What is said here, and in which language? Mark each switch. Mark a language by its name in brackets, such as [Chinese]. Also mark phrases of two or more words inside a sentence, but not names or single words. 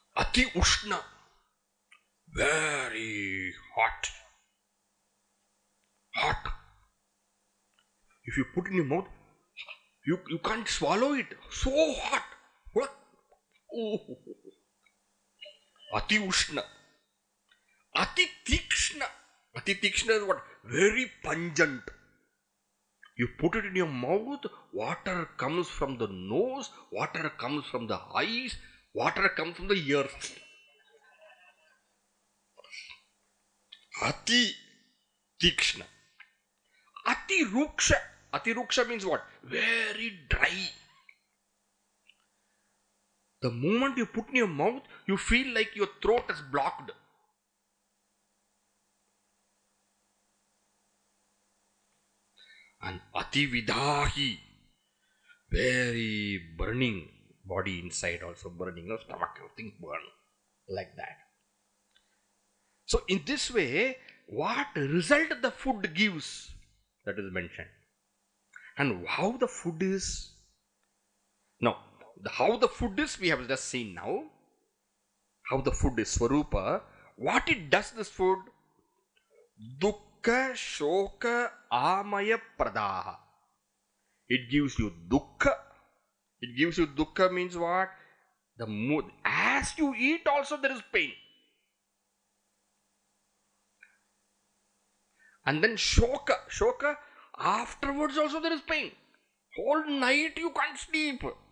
[Sanskrit] Ati ushna, [English] very hot. Hot. If you put in your mouth, you can't swallow it. So hot. What? [Sanskrit] Oh. Ati ushna. Ati tikshna. Ati tikshna [English] is what? Very pungent. You put it in your mouth, water comes from the nose, water comes from the eyes, water comes from the ears. [Sanskrit] Ati tikshna. Ati ruksha. Ati ruksha [English] means what? Very dry. The moment you put in your mouth, you feel like your throat is blocked. [Sanskrit] And ati vidāhi, [English] very burning, body inside also burning, no stomach, everything burn like that. So in this way, what result the food gives, that is mentioned. And how the food is, no, how the food is we have just seen now. How the food is swarupa. What it does, this food? [Sanskrit] Dukkha, shoka, amaya pradaha. [English] It gives you dukkha. It gives you dukkha means what? The mood. As you eat also there is pain. And then shoka. Shoka, afterwards also there is pain. Whole night you can't sleep.